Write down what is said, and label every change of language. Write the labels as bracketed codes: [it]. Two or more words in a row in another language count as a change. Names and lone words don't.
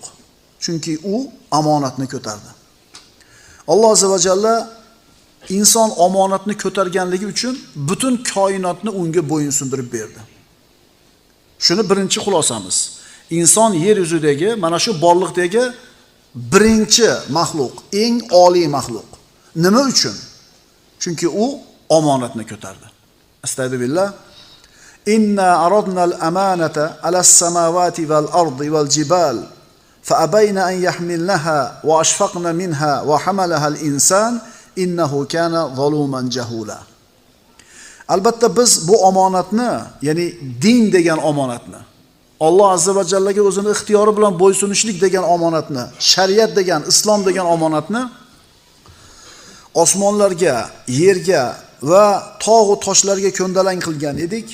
[uz] Chunki u omonatni ko'tardi. Alloh [ar] عز وجل [uz] inson omonatni ko'targanligi uchun butun koinotni unga bo'yinsundirib berdi. Shuni birinchi xulosamiz. Inson yer yuzidagi mana shu borliqdagi birinchi maxluq, eng oliy maxluq. Nima uchun? Chunki u omonatni ko'tardi. [ar] أستغفر الله. إنا عرضنا الأمانة على السماوات والأرض والجبال فأبين أن يحملنها وأشفقن منها وحملها الإنسان إنه كان ظلوما جهولا. [uz] Albatta biz bu omonatni, ya'ni din degan omonatni, Alloh [ar] عز وجل [uz] o'zini ixtiyori bilan bo'ysunishlik degan omonatni, shariat degan, islom degan omonatni osmonlarga, yerga va tog' va toshlarga ko'ndalang qilgan edik.